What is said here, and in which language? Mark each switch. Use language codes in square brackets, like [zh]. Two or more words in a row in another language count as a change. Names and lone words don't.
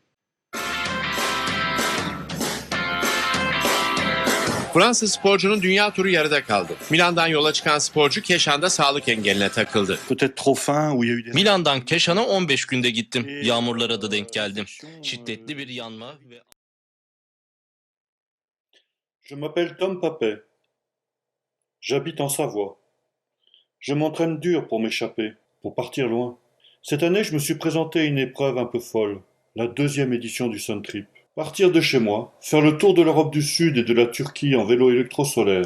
[tr] Fransız sporcunun dünya turu yarıda kaldı. Milan'dan yola çıkan sporcu Keşan'da sağlık engeline takıldı. Milan'dan Keşan'a 15 günde gittim. Yağmurlara da denk geldim. Şiddetli bir yanma ve... [fr] Je m'appelle Tom Papet. J'habite en Savoie. Je m'entraîne dur pour m'échapper, pour partir loin. Cette année, je me suis présenté à une épreuve un peu folle, la 2e édition du Sun Trip. Partir de chez moi, faire le tour de l'Europe du Sud et de la Turquie en vélo électrosolaire.